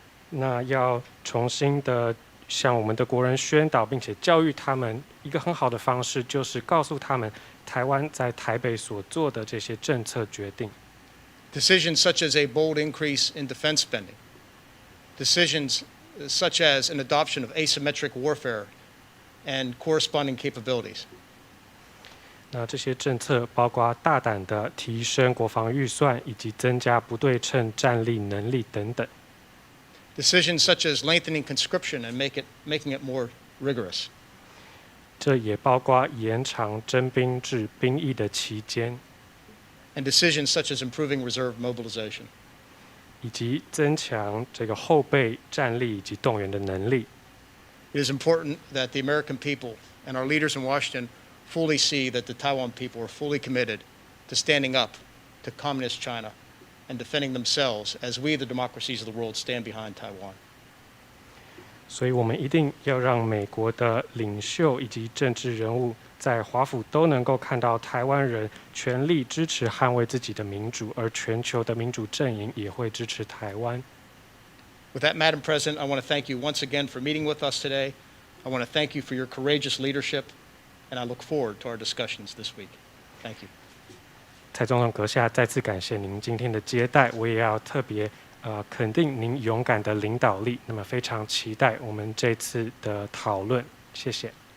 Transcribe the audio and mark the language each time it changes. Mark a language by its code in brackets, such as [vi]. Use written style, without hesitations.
[zh] 那要重新的向我们的国人宣导，并且教育他们一个很好的方式，就是告诉他们台湾在台北所做的这些政策决定。 [en] Decisions such as a bold increase in defense spending. Decisions such as an adoption of asymmetric warfare and corresponding capabilities. [zh] 那这些政策包括大胆的提升国防预算，以及增加不对称战力能力等等。 [en] Decisions such as lengthening conscription and making it more rigorous. [zh] 这也包括延长征兵制兵役的期间， [en] And decisions such as improving reserve mobilization. [zh] 以及增强这个后备战力以及动员的能力。 [en] It is important that the American people and our leaders in Washington fully see that the Taiwan people are fully committed to standing up to communist China and defending themselves as we, the democracies of the world, stand behind Taiwan. [zh] 所以我们一定要让美国的领袖以及政治人物在华府都能够看到台湾人全力支持捍卫自己的民主，而全球的民主阵营也会支持台湾。 [en] With that, Madam President, I want to thank you once again for meeting with us today. I want to thank you for your courageous leadership, and I look forward to our discussions this week. Thank you. [zh] 蔡总统阁下，再次感谢您今天的接待，我也要特别肯定您勇敢的领导力。那么非常期待我们这次的讨论，谢谢。